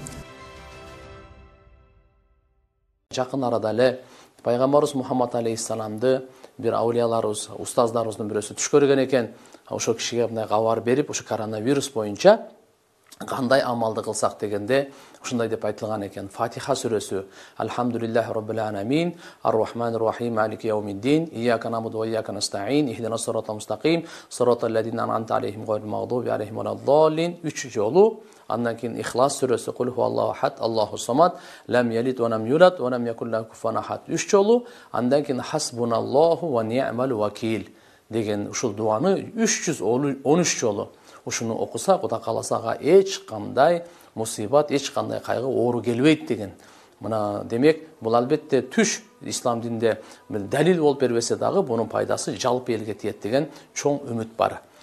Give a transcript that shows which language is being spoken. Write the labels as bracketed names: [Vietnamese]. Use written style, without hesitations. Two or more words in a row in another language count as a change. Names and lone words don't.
[Kyrgyz] Жақын арада эле пайгамбарыбыз Мухаммад алейхиссаламды бир аулияларыбыз, устаздарыбыздын бирөөсү түш көргөн экен. Ошол кишиге мындай кабар берип, ошо коронавирус боюнча кандай амалды кылсак дегенде ушундай деп айтылган экен. Фатиха сүрөсү. [Arabic] الحمد لله رب العالمين، الرحمن الرحيم، مالك يوم الدين، إياك نعبد وإياك نستعين، اهدنا الصراط المستقيم، صراط الذين أنعمت عليهم غير المغضوب عليهم ولا الضالين. [Kyrgyz] 3 жолу. Андан кийин Ихлас сүрөсү, [Arabic] قل هو الله أحد، الله الصمد، لم يلد ولم يولد ولم يكن له كفوا أحد. [Kyrgyz] 3 жолу. Андан кийин [Arabic] حسبنا الله ونعم الوكيل [Kyrgyz] деген ушул дуаны 313 жолу. Ушуну окуса, Кудай кааласа эч кандай мусибат, эч кандай кайгы, оору келбейт деген. Мына демек, бул албетте түш ислам динде далил болуп бербесе дагы, бунун пайдасы жалпы элге тиет деген чоң үмүт бар.